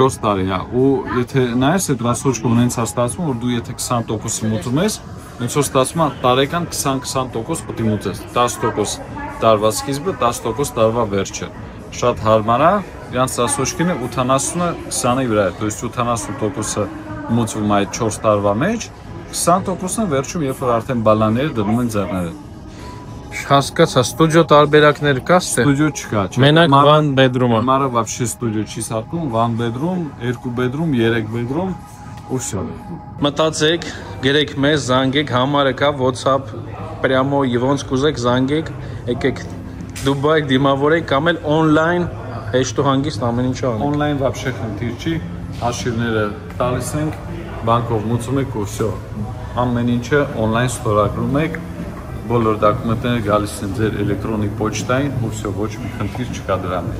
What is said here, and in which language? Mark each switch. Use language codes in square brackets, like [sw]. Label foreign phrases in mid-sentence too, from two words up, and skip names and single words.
[hy] 4 տարի, հա, ու եթե նայես այդ ռասոճկը ունենցա ստացվում, որ դու եթե 20%-ը մուծում ես, ինձ որ ստացվում է տարեկան 20% պետք է մուծես, 10% տարվա սկիզբը, 10% տարվա վերջը։ Շատ հարմար է, իրանց ռասոճկինը 80-ը 20-ի վրա է, [ru] то есть [hy] 80%-ը մուծվում է այդ 4 տարվա մեջ, 20%-ը վերջում երբ որ արդեն բալանները դնում են ձեռները։ Հասկացա, ստուդիո տարբերակներ կա՞ ստե։ Ստուդիո չկա, չէ։ [en] Մենակ one bedroom-ը։ [hy] Մարը вообще ստուդիո չի սարքում, [en] one bedroom, 2 bedroom, 3 bedroom, [hy] ու всё։ Մտածեք, գրեք մեզ, զանգեք, համարը կա WhatsApp, прямо ոնց կուզեք զանգեք, եկեք Դուբայ դիմավորեք կամ էլ on-line հեշտ ու հանգիստ ամեն ինչ անեք։ On-line вообще խնդիր չի, հաշիվները տալիս ենք, բանկով մուծում եք ու всё։ Ամեն ինչը on-line ստորագրում եք, բոլոր դոկումենտները գալիս են ձեր էլեկտրոնիկ պոչտային ու всё, ոչ մի խնդիր չկա դրա մեջ։